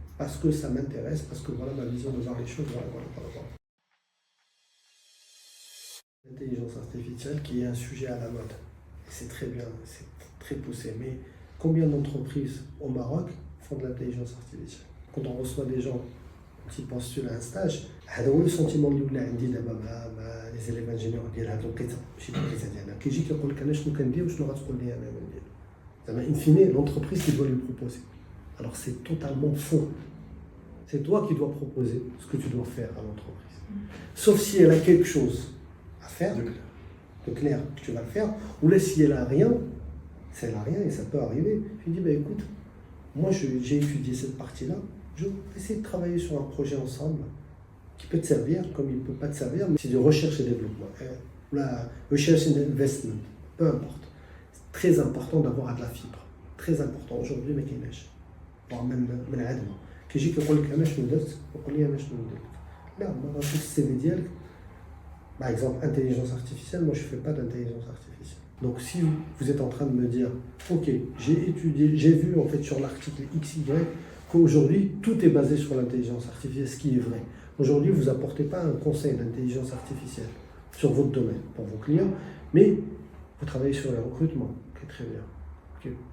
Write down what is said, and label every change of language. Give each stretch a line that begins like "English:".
French: parce que ça m'intéresse, parce que voilà ma vision de voir les choses, voilà. L'intelligence artificielle qui est un sujet à la mode. Et c'est très bien, c'est très poussé. Mais combien d'entreprises au Maroc font de l'intelligence artificielle? Quand on reçoit des gens qui postulent à un stage,
Arabic: هذا هو
French: le sentiment
Arabic: اللي ولا عندي دابا مع
French: les élèves ingénieurs
Arabic: ديال هاد الوقيته ماشي الوقيته ديالنا كيجي كيقول لك انا شنو كندير وشنو غتقول لي انا ندير زعما
French: in fine l'entreprise qui doit lui proposer. Alors c'est totalement faux. C'est toi qui dois proposer ce que tu dois faire à l'entreprise. Sauf si elle a quelque chose à faire, de clair, que tu vas le faire, ou là si elle a rien, et ça peut arriver, tu dis, bah écoute, moi j'ai étudié cette partie-là, je vais essayer de travailler sur un projet ensemble qui peut te servir comme il ne peut pas te servir, mais c'est de recherche et développement. La recherche et investment, peu importe. C'est très important d'avoir de la fibre. Très important. Aujourd'hui, mais qu'il neige. Voire même العدمة.
Arabic: كيجي كيقول لك أنا شنو درت وقول لي أنا شنو ندير. لا ما غنشوف السي في ديالك.
French: Par exemple, intelligence artificielle, moi je ne fais pas d'intelligence artificielle. Donc si vous êtes en train de me dire, ok, j'ai étudié, j'ai vu en fait sur l'article XY qu'aujourd'hui tout est basé sur l'intelligence artificielle, ce qui est vrai. Aujourd'hui, vous n'apportez pas un conseil d'intelligence artificielle sur votre domaine pour vos clients, mais vous travaillez sur les recrutements, qui est très bien. Okay.